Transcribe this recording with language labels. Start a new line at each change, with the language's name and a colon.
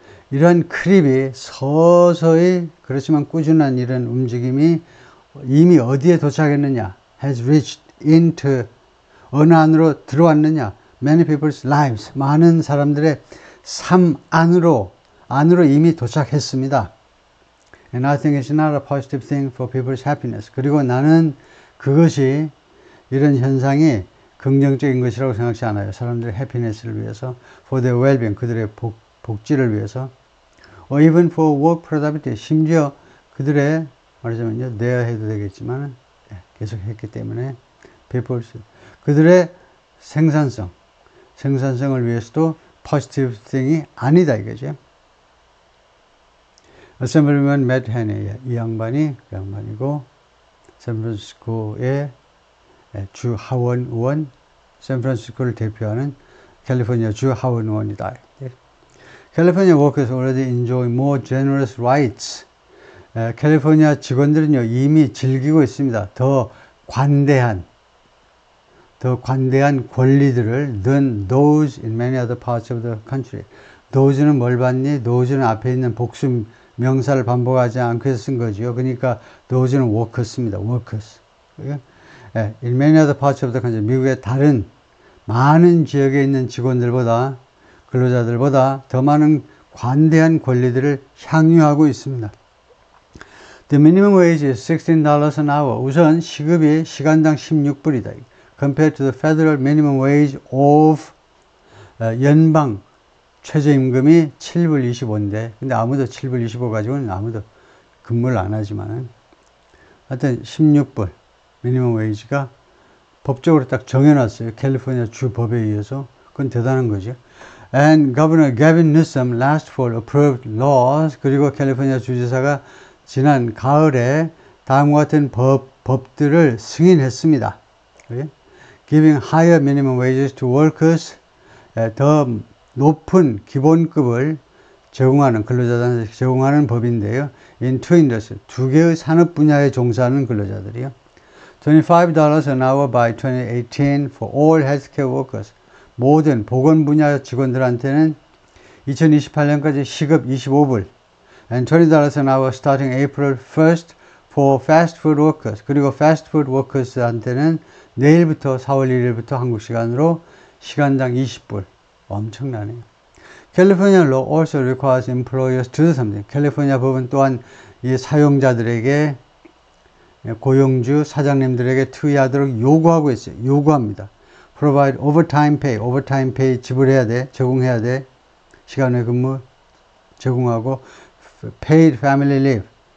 Korean: 이런 크립이 서서히 그렇지만 꾸준한 이런 움직임이 이미 어디에 도착했느냐?
English: has reached into
Korean: 어느 안으로 들어왔느냐?
English: many people's lives.
Korean: 많은 사람들의 삶 안으로 이미 도착했습니다.
English: And I think it's not a positive thing for people's happiness.
Korean: 그리고 나는 그것이 이런 현상이 긍정적인 것이라고 생각하지 않아요. 사람들의 해피니스를 위해서,
English: for their well-being,
Korean: 그들의 복지를 위해서,
English: or even for work productivity,
Korean: 심지어 그들의 말하자면요, 내야 해도 되겠지만 계속 했기 때문에 people's, 그들의 생산성을 위해서도
English: positive thing
Korean: 이 아니다 이거죠. Assemblyman Matt Haney, 이 양반이 그 양반이고 샌프란시스코의 주 하원 의원, 샌프란시스코를 대표하는 캘리포니아 주 하원 의원이다.
English: California workers already enjoy more generous rights.
Korean: 캘리포니아 직원들은요 이미 즐기고 있습니다. 더 관대한 권리들을
English: than those in many other parts of the country.
Korean: those는 뭘 받니? those는 앞에 있는 복수 명사를 반복하지 않고 해서 쓴 거죠. 그러니까 those는 workers입니다.
English: workers. in many other parts of the country.
Korean: 미국의 다른 많은 지역에 있는 직원들보다, 근로자들보다 더 많은 관대한 권리들을 향유하고 있습니다.
English: The minimum wage is $16 an hour.
Korean: 우선 시급이 시간당 16불이다.
English: Compared to the federal minimum wage of
Korean: 연방 최저임금이 7불 25인데, 근데 아무도 7불 25 가지고는 아무도 근무를 안 하지만은, 하여튼 16불 미니멈 웨이지가 법적으로 딱 정해놨어요. 캘리포니아 주 법에 의해서. 그건 대단한 거죠.
English: And Governor Gavin Newsom last fall approved laws.
Korean: 그리고 캘리포니아 주지사가 지난 가을에 다음과 같은 법들을 승인했습니다.
English: Giving higher minimum wages to workers.
Korean: 더 높은 기본급을 제공하는, 근로자들한테 제공하는 법인데요.
English: In two industries,
Korean: 두 개의 산업 분야에 종사하는 근로자들이요.
English: $25 an hour by 2018 for all healthcare workers.
Korean: 모든 보건 분야 직원들한테는 2028년까지 시급 25불.
English: And $20 an hour starting April 1st for fast food workers.
Korean: 그리고
English: fast food workers
Korean: 한테는 내일부터 4월 1일부터 한국 시간으로 시간당 20불. 엄청나네요.
English: California law also requires employers to do something.
Korean: 캘리포니아 법은 또한 이 사용자들에게, 고용주 사장님들에게 투여하도록 요구하고 있어요. 요구합니다.
English: Provide overtime pay
Korean: 지불해야 돼, 제공해야 돼. 시간 외 근무 제공하고,
English: paid family leave.